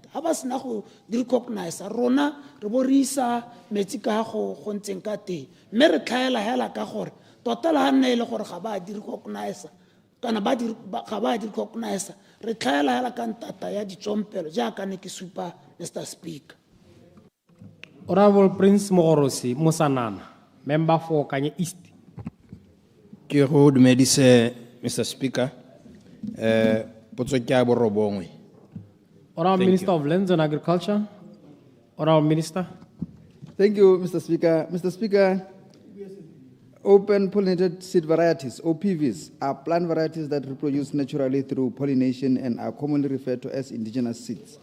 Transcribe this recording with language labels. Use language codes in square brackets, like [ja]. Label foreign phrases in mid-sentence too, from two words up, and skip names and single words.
[tn] Ha ba sena go di recognize rona re bo re isa metsi ka go ntseng ka teng, mme re tlhaela hela ka gore tota la nne le gore ga ba di recognize kana ga ba di recognize re tlhaela hela ka ntata ya ditsompelo jaaka ne ke supa Mr. [en] Speaker. Honorable Prince Mogorosi Musanana, member for Kanye East. [tn] Ke go dumedise [en] Mr. Speaker. [tn] Potso ke a borobongwe. [en] Honorable Minister of Lands and Agriculture. Honorable Minister. Thank you, Mr. Speaker. Mr. Speaker, open pollinated seed varieties, OPVs, are plant varieties that reproduce naturally through pollination and are commonly referred to as indigenous seeds.